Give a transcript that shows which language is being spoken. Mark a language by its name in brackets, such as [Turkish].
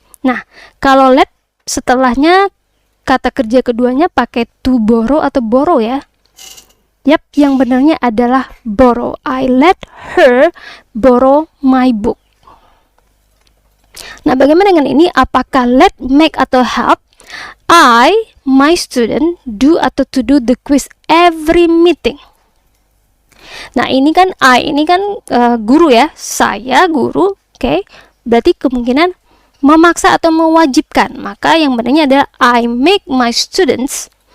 [Indonesian] Nah, kalau let setelahnya kata kerja keduanya pakai to borrow atau borrow ya. Yap, yang benarnya adalah [English] borrow. I let her borrow my book. [Indonesian] Nah, bagaimana dengan ini? Apakah let, make, atau help? [English] I, my student, do [Indonesian] atau [English] to do the quiz every meeting. [Indonesian] Nah, ini kan I, ini kan guru ya. Saya guru, oke. Berarti kemungkinan memaksa atau mewajibkan. Maka yang benarnya adalah [English] I make my students.